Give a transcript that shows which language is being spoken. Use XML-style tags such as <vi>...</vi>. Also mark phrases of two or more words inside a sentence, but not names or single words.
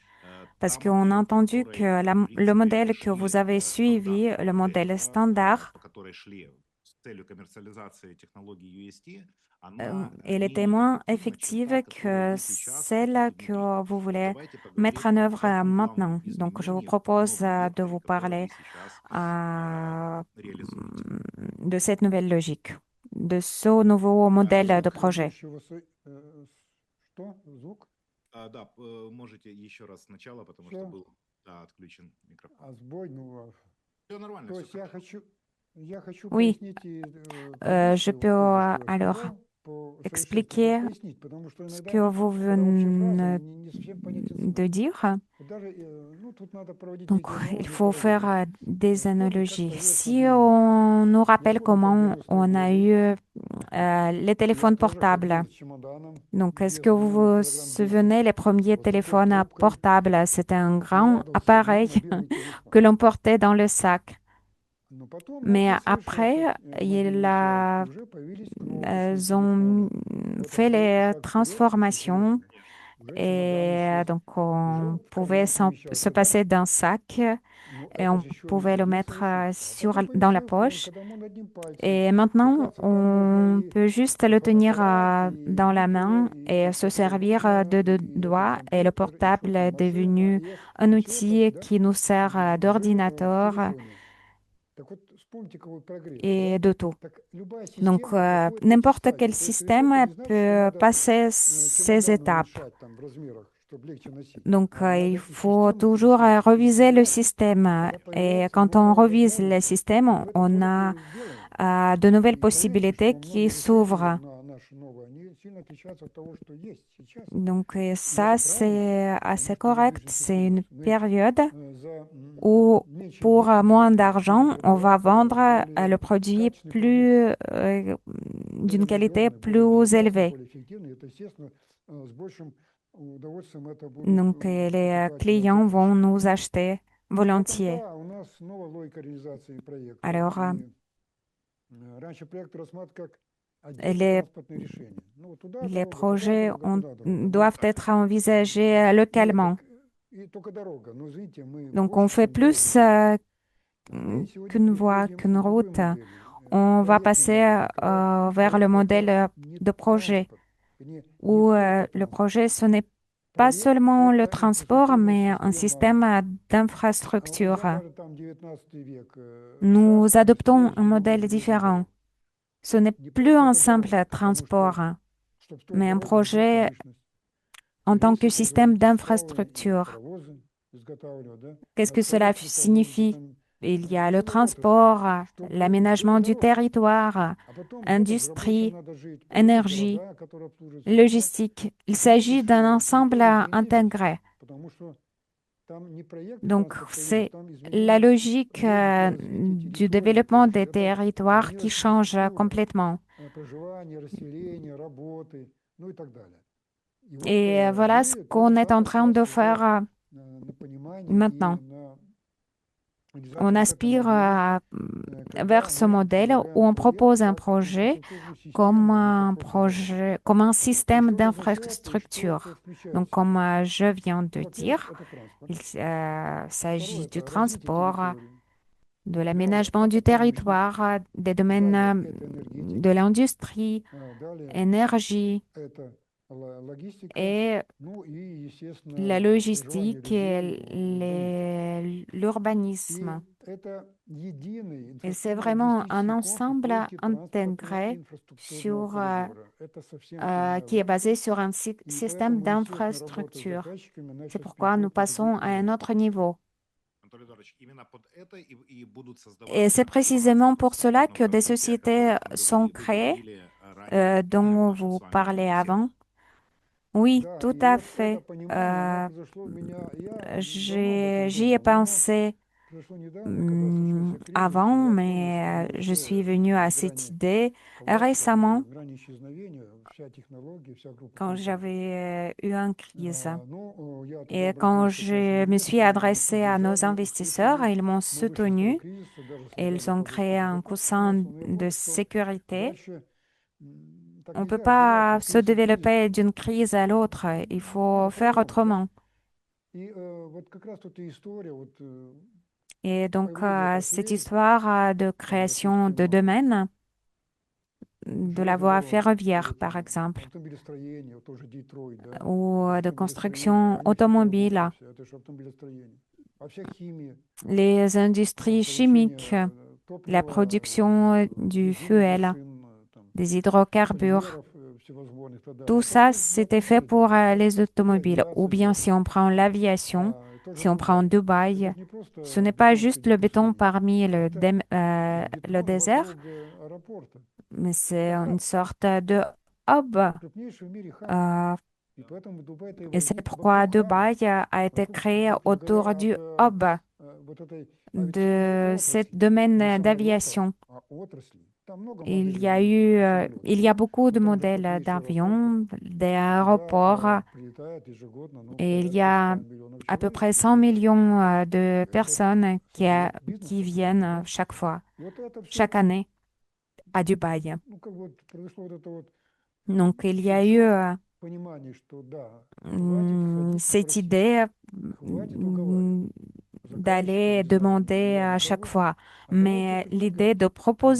<fr>Parce qu'on a entendu que le modèle que vous avez suivi, le modèle standard, elle était moins effective que celle que vous voulez mettre en œuvre maintenant. Donc, je vous propose de vous parler de cette nouvelle logique, de ce nouveau modèle de</fr> <ru>Звук</ru> <fr>projet.</fr> <ru>ведущего что? Звук? Да, можете еще раз сначала, потому что Все? был, да, отключен микрофон. А сбой? Ну, Все нормально, то все есть хорошо. я хочу</ru> <fr>Oui,</fr> <ru>пояснить и</ru> <fr>je</fr> <ru>предыдущее,</ru> <fr>peux</fr> <ru>вот только что</ru> <fr>alors</fr> <ru>сказал, по совершенству,</ru> <fr>expliquer</fr> <ru>пояснить, потому что</ru> <fr>ce</fr> <ru>иногда,</ru> <fr>que vous</fr> <ru>когда общая фраза,</ru> <fr>venez</fr> <ru>не совсем понятен</ru> <fr>de</fr> <ru>смысл.</ru> <fr>dire.</fr> <ru>Вот даже, ну, тут надо проводить</ru> <fr>Donc,</fr> <ru>некие</ru> <fr>il</fr> <ru>аналогии</ru> <fr>faut faire</fr> <ru>параллели.</ru> <fr>des</fr> <ru>Вспомните, как</ru> <fr>analogies.</fr> <ru>появилась</ru> <fr>Si</fr> <ru>мобильная связь.</ru> <fr>on nous</fr> <ru>Я</ru> <fr>rappelle</fr> <ru>помню, как в</ru> <fr>comment</fr> <ru>90-е</ru> <fr>on a</fr> <ru>годы</ru> <fr>eu les</fr> <ru>я</ru> <fr>téléphones</fr> <ru>тоже</ru> <fr>portables.</fr> <ru>ходил с чемоданом</ru> <fr>Donc, est-ce que</fr> <ru>весом,</ru> <fr>vous</fr> <ru>наверное,</ru> <fr>vous</fr> <ru>килограмм 10,</ru> <fr>souvenez les premiers</fr> <ru>вот с такой</ru> <fr>téléphones</fr> <ru>трубкой,</ru> <fr>portables? C'était un</fr> <ru>и</ru> <fr>grand</fr> <ru>радовался, вот</ru> <fr>appareil</fr> <ru>мобильный телефон.</ru> <fr>que l'on portait dans le sac.</fr> <ru>Но потом</ru> <fr>Mais</fr> <ru>начал совершаться</ru> <fr>après,</fr> <ru>мобильная связь, и уже появились кнопочные</ru> <fr>ils ont</fr> <ru>телефоны. Вот</ru> <fr>fait</fr> <ru>сделали</ru> <fr>les</fr> <ru>шаг вперед, очень</ru> <fr>transformations</fr> <ru>интересно. Конечно. Уже чемодан</ru> <fr>et</fr> <ru>исчез,</ru> <fr>donc</fr> <ru>уже</ru> <fr>on</fr> <ru>в</ru> <fr>pouvait</fr> <ru>карман</ru> <fr>se</fr> <ru>помещался, да?</ru> <fr>passer d'un sac</fr> <ru>Ну,</ru> <fr>et</fr> <ru>это</ru> <fr>on</fr> <ru>же еще не</ru> <fr>pouvait le</fr> <ru>чудеса</ru> <fr>mettre</fr> <ru>еще. А потом</ru> <fr>dans</fr> <ru>появился</ru> <fr>la</fr> <ru>iPhone,</ru> <fr>poche.</fr> <ru>когда мы одним пальцем.</ru> <fr>Et maintenant,</fr> <ru>Оказывается, там можно</ru> <fr>on</fr> <ru>и</ru> <fr>peut juste le tenir</fr> <ru>фотоаппарат, и</ru> <fr>dans la</fr> <ru>видео,</ru> <fr>main et</fr> <ru>и</ru> <fr>se</fr> <ru>как</ru> <fr>servir</fr> <ru>солнце,</ru> <fr>de deux</fr> <ru>и это</ru> <fr>doigts. Et le</fr> <ru>компьютер, и что</ru> <fr>portable est</fr> <ru>машина,</ru> <fr>devenu un</fr> <ru>и все это,</ru> <fr>outil</fr> <ru>да,</ru> <fr>qui nous sert</fr> <ru>уже в</ru> <fr>d'ordinateur</fr> <ru>телефоне. Так вот, вспомните, какой прогресс,</ru> <fr>et</fr> <ru>да?</ru> <fr>de tout.</fr> <ru>Так любая</ru> <fr>Donc,</fr> <ru>система проходит эти</ru> <fr>n'importe</fr> <ru>стадии.</ru> <fr>quel</fr> <ru>То есть рецепт</ru> <fr>système</fr> <ru>не значит, что</ru> <fr>peut</fr> <ru>надо</ru> <fr>passer ces</fr> <ru>чемодан</ru> <fr>étapes.</fr> <ru>уменьшать там в размерах, чтобы легче носить.</ru> <fr>Donc,</fr> <ru>А надо</ru> <fr>il</fr> <ru>эти</ru> <fr>faut</fr> <ru>системы</ru> <fr>toujours</fr> <ru>включать. И</ru> <fr>reviser le</fr> <ru>тогда,</ru> <fr>système.</fr> <ru>тогда</ru> <fr>Et</fr> <ru>появляется</ru> <fr>quand on</fr> <ru>новая</ru> <fr>revise les</fr> <ru>возможность.</ru> <fr>systèmes,</fr> <ru>И мы это</ru> <fr>on</fr> <ru>только</ru> <fr>a</fr> <ru>и сделаем.</ru> <fr>de nouvelles</fr> <ru>И поверьте,</ru> <fr>possibilités</fr> <ru>что</ru> <fr>qui</fr> <ru>многие решения</ru> <fr>s'ouvrent.</fr> <ru>на наши новые, они сильно отличаются от того, что есть сейчас.</ru> <fr>Donc, et</fr> <ru>И</ru> <fr>ça,</fr> <ru>это правильно,</ru> <fr>c'est</fr> <ru>потому</ru> <fr>assez</fr> <ru>что мы</ru> <fr>correct.</fr> <ru>движемся</ru> <fr>C'est</fr> <ru>вперед.</ru> <fr>une</fr> <ru>Мы</ru> <fr>période</fr> <ru>за</ru> <fr>où,</fr> <ru>меньшие</ru> <fr>pour</fr> <ru>деньги</ru> <fr>moins</fr> <ru>можем купить</ru> <fr>d'argent, on va</fr> <ru>гораздо</ru> <fr>vendre le</fr> <ru>более</ru> <fr>produit</fr> <ru>качественный продукт,</ru> <fr>plus,</fr> <ru>более</ru> <fr>d'une qualité</fr> <ru>надежный, более</ru> <fr>plus</fr> <ru>безопасный,</ru> <fr>élevée.</fr> <ru>более эффективный. Это, естественно, с большим удовольствием это будут</ru> <fr>Donc, les</fr> <ru>покупать наши</ru> <fr>clients vont</fr> <ru>заказчики.</ru> <fr>nous acheter</fr> <ru>Поэтому,</ru> <fr>volontiers.</fr> <ru>да, у нас новая логика реализации проекта.</ru> <fr>Alors,</fr> <ru>И раньше проект рассматривать как отдельное</ru> <fr>les,</fr> <ru>транспортное решение. Ну, вот</ru> <fr>les</fr> <ru>туда</ru> <fr>projets</fr> <ru>дорога, туда дорога. Но</ru> <fr>doivent être envisagés</fr> <ru>нет, так</ru> <fr>localement.</fr> <ru>и только дорога. Но, извините, мы</ru> <fr>Donc, on</fr> <ru>больше,</ru> <fr>fait</fr> <ru>чем дорога</ru> <fr>plus</fr> <ru>делаем. Мы сегодня</ru> <fr>qu'une voie,</fr> <ru>переходим</ru> <fr>qu'une</fr> <ru>к другой</ru> <fr>route.</fr> <ru>модели,</ru> <fr>On va</fr> <ru>проектной</ru> <fr>passer</fr> <ru>модели, когда</ru> <fr>vers le</fr> <ru>проект</ru> <fr>modèle</fr> <ru>это не</ru> <fr>de projet,</fr> <ru>транспорт, не</ru> <fr>où</fr> <ru>только</ru> <fr>le</fr> <ru>транспорт.</ru> <fr>projet, ce n'est pas</fr> <ru>Проект</ru> <fr>seulement le</fr> <ru>это</ru> <fr>transport,</fr> <ru>инфраструктурная</ru> <fr>mais un</fr> <ru>система.</ru> <fr>système</fr> <ru>Взять</ru> <fr>d'infrastructure.</fr> <ru>даже там 19 век.</ru> <fr>Nous</fr> <ru>Сейчас там</ru> <fr>adoptons un</fr> <ru>используется много</ru> <fr>modèle</fr> <ru>железных</ru> <fr>différent.</fr> <ru>дорог.</ru> <fr>Ce n'est</fr> <ru>Не</ru> <fr>plus</fr> <ru>просто</ru> <fr>un</fr> <ru>это</ru> <fr>simple</fr> <ru>дорога, потому что,</ru> <fr>transport,</fr> <ru>чтобы строить</ru> <fr>mais un</fr> <ru>дорогу, нужна</ru> <fr>projet</fr> <ru>промышленность.</ru> <fr>en tant que</fr> <ru>Железки</ru> <fr>système</fr> <ru>производить, металлы и</ru> <fr>d'infrastructure.</fr> <ru>паровозы изготавливать, да.</ru> <fr>Qu'est-ce</fr> <ru>А</ru> <fr>que cela</fr> <ru>строительство может</ru> <fr>signifie?</fr> <ru>там</ru> <fr>Il y a le</fr> <ru>целые отрасли,</ru> <fr>transport, l'aménagement</fr> <ru>чтобы</ru> <fr>du</fr> <ru>дорога.</ru> <fr>territoire,</fr> <ru>А потом где там в рабочем</ru> <fr>industrie,</fr> <ru>надо жить, появятся</ru> <fr>énergie,</fr> <ru>города, которые обслуживают все это.</ru> <fr>logistique. Il</fr> <ru>И вот</ru> <fr>s'agit</fr> <ru>здесь</ru> <fr>d'un ensemble</fr> <ru>приходит генезис,</ru> <fr>intégré.</fr> <ru>потому что там не проект</ru> <fr>Donc,</fr> <ru>транспорта идет,</ru> <fr>c'est</fr> <ru>там</ru> <fr>la</fr> <ru>изменение</ru> <fr>logique</fr> <ru>логики развития</ru> <fr>du</fr> <ru>территорий. То</ru> <fr>développement</fr> <ru>есть</ru> <fr>des</fr> <ru>это</ru> <fr>territoires qui</fr> <ru>изменилась</ru> <fr>change</fr> <ru>инфраструктура,</ru> <fr>complètement.</fr> <ru>проживания, расселения, работы, ну и так далее. И вот</ru> <fr>Et voilà ce</fr> <ru>мы то же</ru> <fr>qu'on est en</fr> <ru>самое</ru> <fr>train de</fr> <ru>сейчас уже</ru> <fr>faire</fr> <ru>на понимании и</ru> <fr>maintenant.</fr> <ru>на</ru> <fr>On</fr> <ru>реализации вот этой</ru> <fr>aspire</fr> <ru>модели,</ru> <fr>vers</fr> <ru>когда</ru> <fr>ce</fr> <ru>мы</ru> <fr>modèle où</fr> <ru>предлагаем</ru> <fr>on</fr> <ru>проект</ru> <fr>propose un</fr> <ru>как</ru> <fr>projet</fr> <ru>инфраструктурную</ru> <fr>comme</fr> <ru>систему для</ru> <fr>un</fr> <ru>комфортной работы.</ru> <fr>projet, comme un</fr> <ru>И</ru> <fr>système</fr> <ru>что это означает, и что это</ru> <fr>d'infrastructure.</fr> <ru>включает</ru> <fr>Donc,</fr> <ru>в</ru> <fr>comme</fr> <ru>себя?</ru> <fr>je viens de</fr> <ru>Ну, во-первых,</ru> <fr>dire,</fr> <ru>это транспорт.</ru> <fr>il</fr> <ru>Второе–</ru> <fr>s'agit du</fr> <ru>это развитие</ru> <fr>transport,</fr> <ru>территории.</ru> <fr>de</fr> <ru>Далее–</ru> <fr>l'aménagement</fr> <ru>это</ru> <fr>du</fr> <ru>промышленность.</ru> <fr>territoire, des domaines</fr> <ru>Далее– это</ru> <fr>de</fr> <ru>энергетика.</ru> <fr>l'industrie,</fr> <ru>Далее–</ru> <fr>énergie</fr> <ru>это логистика.</ru> <fr>et</fr> <ru>Ну и,</ru> <fr>la</fr> <ru>естественно, проживание</ru> <fr>logistique</fr> <ru>людей,</ru> <fr>et</fr> <ru>урбанизм.</ru> <fr>l'urbanisme.</fr> <ru>И это единый</ru> <fr>Et c'est vraiment un</fr> <ru>инфраструктурно-логистический комплекс</ru> <fr>ensemble</fr> <ru>логики</ru> <fr>intégré</fr> <ru>транспортно-инфраструктурного</ru> <fr>sur,</fr> <ru>коридора. Это совсем иная</ru> <fr>qui est basé</fr> <ru>логика.</ru> <fr>sur un</fr> <ru>И</ru> <fr>système</fr> <ru>поэтому, естественно, работа с</ru> <fr>d'infrastructure.</fr> <ru>заказчиками, она</ru> <fr>C'est</fr> <ru>сейчас</ru> <fr>pourquoi nous</fr> <ru>переходит на другой</ru> <fr>passons à un</fr> <ru>уровень.</ru> <fr>autre niveau.</fr> <ru>Анатолий Эдуардович, именно под это и будут</ru> <fr>Et</fr> <ru>создаваться</ru> <fr>c'est</fr> <ru>корпорации</ru> <fr>précisément pour cela</fr> <ru>транспортного</ru> <fr>que des</fr> <ru>развития, о</ru> <fr>sociétés</fr> <ru>которых</ru> <fr>sont</fr> <ru>вы</ru> <fr>créées,</fr> <ru>говорили ранее в</ru> <fr>dont</fr> <ru>нашей</ru> <fr>vous</fr> <ru>с вами</ru> <fr>parlez</fr> <ru>беседе.</ru> <fr>avant. Oui,</fr> <ru>Да,</ru> <fr>tout</fr> <ru>и</ru> <fr>à</fr> <ru>вот это</ru> <fr>fait.</fr> <ru>понимание, оно произошло у меня, я давно об этом</ru> <fr>J'y ai</fr> <ru>думал, но оно</ru> <fr>pensé</fr> <ru>произошло недавно, когда случился кризис, и</ru> <fr>avant,</fr> <ru>я понял, что</ru> <fr>mais</fr> <ru>мы</ru> <fr>je</fr> <ru>вообще</ru> <fr>suis venue à</fr> <ru>на</ru> <fr>cette</fr> <ru>грани</ru> <fr>idée</fr> <ru>коллапса,</ru> <fr>récemment</fr> <ru>грани исчезновения, вся технология, вся группа</ru> <fr>quand</fr> <ru>компаний.</ru> <fr>j'avais eu une crise.</fr> <ru>Ну, я тогда</ru> <fr>Et quand</fr> <ru>обратился к нашим</ru> <fr>je me suis</fr> <ru>инвесторам, они</ru> <fr>adressée à nos</fr> <ru>поддержали,</ru> <fr>investisseurs,</fr> <ru>услышали,</ru> <fr>ils m'ont</fr> <ru>мы вышли из этого</ru> <fr>soutenue</fr> <ru>кризиса, даже</ru> <fr>et</fr> <ru>создали</ru> <fr>ils ont</fr> <ru>подушку</ru> <fr>créé un</fr> <ru>безопасности.</ru> <fr>coussin</fr> <ru>Но я</ru> <fr>de</fr> <ru>понял, что</ru> <fr>sécurité.</fr> <ru>дальше так</ru> <fr>On ne peut</fr> <ru>нельзя развиваться</ru> <fr>pas</fr> <ru>из</ru> <fr>se</fr> <ru>кризиса в кризис.</ru> <fr>développer d'une crise à l'autre. Il faut</fr> <ru>Надо</ru> <fr>faire</fr> <ru>по-другому, да?</ru> <fr>autrement.</fr> <ru>И вот как раз тут и история вот</ru> <fr>Et donc,</fr> <ru>появления</ru> <fr>cette</fr> <ru>отраслей,</ru> <fr>histoire de création de</fr> <ru>допустим,</ru> <fr>domaines, de la</fr> <ru>железной</ru> <fr>voie</fr> <ru>дороги,</ru> <fr>ferroviaire,</fr> <ru>или</ru> <fr>par</fr> <ru>там</ru> <fr>exemple,</fr> <ru>автомобилестроение, вот тоже Детройт, да,</ru> <fr>ou</fr> <ru>это</ru> <fr>de</fr> <ru>автомобилестроение,</ru> <fr>construction</fr> <ru>они все</ru> <fr>automobile.</fr> <ru>переработка вся, это же автомобилестроение. А вся химия,</ru> <fr>Les industries chimiques,</fr> <ru>получение</ru> <fr>la</fr> <ru>топлива,</ru> <fr>production du</fr> <ru>бензина,</ru> <fr>fuel,</fr> <ru>машин, там,</ru> <fr>des hydrocarbures.</fr> <ru>полимеров всевозможных и так далее.</ru> <fr>Tout</fr> <ru>Это</ru> <fr>ça,</fr> <ru>все на</ru> <fr>c'était fait pour</fr> <ru>автомобиле,</ru> <fr>les</fr> <ru>или</ru> <fr>automobiles. Ou</fr> <ru>авиация</ru> <fr>bien</fr> <ru>тоже.</ru> <fr>si on prend l'aviation,</fr> <ru>То же</ru> <fr>si on prend</fr> <ru>самое. Это</ru> <fr>Dubaï,</fr> <ru>же не</ru> <fr>ce</fr> <ru>просто</ru> <fr>n'est pas</fr> <ru>бетон</ru> <fr>juste le</fr> <ru>среди</ru> <fr>béton</fr> <ru>пустыни.</ru> <fr>parmi</fr> <ru>Это</ru> <fr>le</fr> <ru>бетон</ru> <fr>désert,</fr> <ru>вокруг аэропорта.</ru> <fr>mais c'est</fr> <ru>Это</ru> <fr>une</fr> <ru>хаб,</ru> <fr>sorte de hub.</fr> <ru>крупнейший в мире хаб. euh, И поэтому Дубай это и</ru> <fr>et c'est</fr> <ru>возник</ru> <fr>pourquoi</fr> <ru>вокруг хаба.</ru> <fr>Dubaï a été</fr> <ru>Вокруг,</ru> <fr>créé</fr> <ru>собственно</ru> <fr>autour</fr> <ru>говоря,</ru> <fr>du</fr> <ru>от</ru> <fr>hub</fr> <ru>вот этой авиационной</ru> <fr>de ce</fr> <ru>отрасли. Не</ru> <fr>domaine</fr> <ru>самолетов,</ru> <fr>d'aviation.</fr> <ru>а отрасли. Там много</ru> <fr>Il</fr> <ru>моделей</ru> <fr>y a eu,</fr> <ru>самолетов,</ru> <fr>il y</fr> <ru>да?</ru> <fr>a beaucoup</fr> <ru>Но</ru> <fr>de</fr> <ru>там, где</ru> <fr>modèles</fr> <ru>крупнейшие аэропорты,</ru> <fr>d'avions,</fr> <ru>туда</ru> <fr>d'aéroports,</fr> <ru>прилетает ежегодно, ну,</ru> <fr>et il y</fr> <ru>порядка</ru> <fr>a</fr> <ru>100 миллионов</ru> <fr>à peu</fr> <ru>человек</ru> <fr>près 100</fr> <ru>прилетает.</ru> <fr>millions de</fr> <ru>Это</ru> <fr>personnes</fr> <ru>создает бизнес</ru> <fr>qui</fr> <ru>определенный,</ru> <fr>viennent</fr> <ru>да?</ru> <fr>chaque fois,</fr> <ru>И вот это все,</ru> <fr>chaque année à Dubaï.</fr> <ru>ну, как вот произошло вот это вот</ru> <fr>Donc, il y a eu</fr> <ru>щелчок понимания, что да, хватит ходить и</ru> <fr>cette</fr> <ru>просить,</ru> <fr>idée</fr> <ru>хватит уговаривать. Заказчиков,</ru> <fr>d'aller</fr> <ru>не знаю,</ru> <fr>demander</fr> <ru>неважно</ru> <fr>à chaque</fr> <ru>кого,</ru> <fr>fois,</fr> <ru>а давайте</ru> <fr>mais</fr> <ru>предлагать.</ru> <fr>l'idée de</fr> <ru>Они</ru>